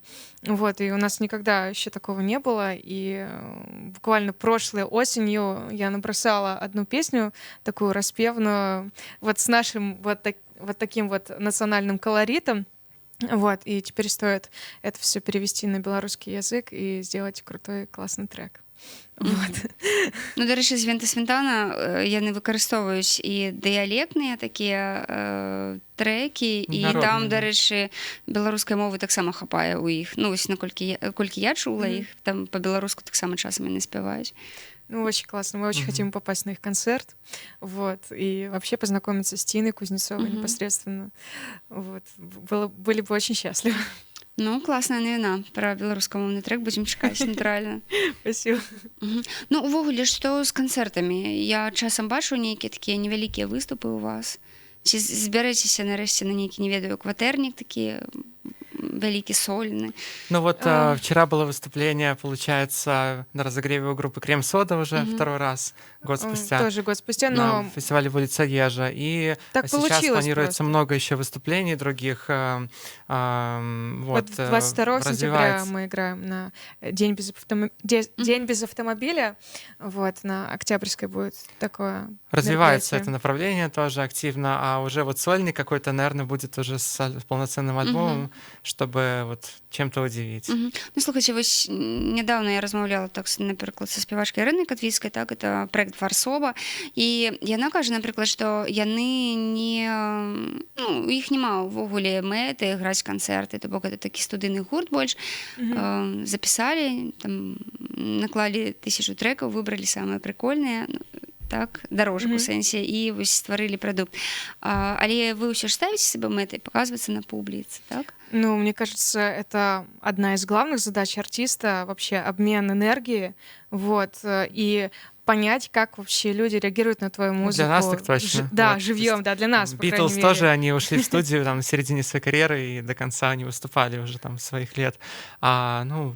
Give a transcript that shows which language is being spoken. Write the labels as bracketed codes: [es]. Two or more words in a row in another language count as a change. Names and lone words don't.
[ru] Вот, и у нас никогда еще такого не было. И буквально прошлой осенью я набросала одну песню, такую распевную, вот с нашим вот таким вот национальным колоритом. Вот, и теперь стоит это все перевести на белорусский язык и сделать крутой, классный трек. Вот. [be] Ну, до речі, з Вента Свінтана яны выкарыстоўваюць і дыялектныя такія трекі, і Народныя, там, да. дарэчы, беларускай мовы таксама хапае ў іх. Ну, вось колькі я чула іх, там па-беларуску таксама часам яны спяваюць. [ru] Ну, очень классно. Мы очень хотим попасть на их концерт. Вот. И вообще познакомиться с Тиной Кузнецовой непосредственно. Вот. Были бы очень счастливы. [be] Ну, класная навіна пра беларускамоўны трек, будзем чакаць, натуральна. [ru] Спасибо. [be] Ну, увогуле, што з канцэртамі? Я часам бачу нейкія такія невялікія выступы ў вас. Ці збярэцеся нарэшце на нейкі, не ведаю, кватэрнік такі вялікі сольны? [ru] Ну вот вчера было выступление, получается, на разогреве у группы Крем-Сода уже второй раз, год спустя. Тоже год спустя, На но фестивале «Улица Ежа». И Так сейчас получилось планируется просто. много еще выступлений других. вот Вот, 22 сентября развивается. мы играем на День без автомобиля. Вот, на Октябрьской будет такое Развивается мероприятие. это направление тоже активно, а уже вот сольник какой-то, наверное, будет уже с полноценным альбомом, чтобы вот чем-то удивить. Мгм. [be] Ну, слухайте, вось нядаўна я размаўляла так, напрыклад, са спявачкай Ірынай Катвіцкай, так, [ru] это проект [be] Варсоба, і яна кажа, напрыклад, што яны не, ну, у іх няма ўвогуле мэты граць канцэрты, то бок это такі студыйны гурт больш, запісалі, там, наклалі 1000 трэкаў, выбралі самыя прыкольныя, так, дорожак у сэнсе, і вось стварылі прадукт. Але вы ўсё ж ставіце сабе мэтай паказвацца на публіцы, так? [ru] Ну, мне кажется, это одна из главных задач артиста, вообще обмен энергии, вот, и понять, как вообще люди реагируют на твою музыку. Для нас так точно. Да, Вот, живьем, да, для нас, по крайней Битлз мере. тоже, они ушли в студию там, на середине своей карьеры, и до конца они выступали уже там своих лет.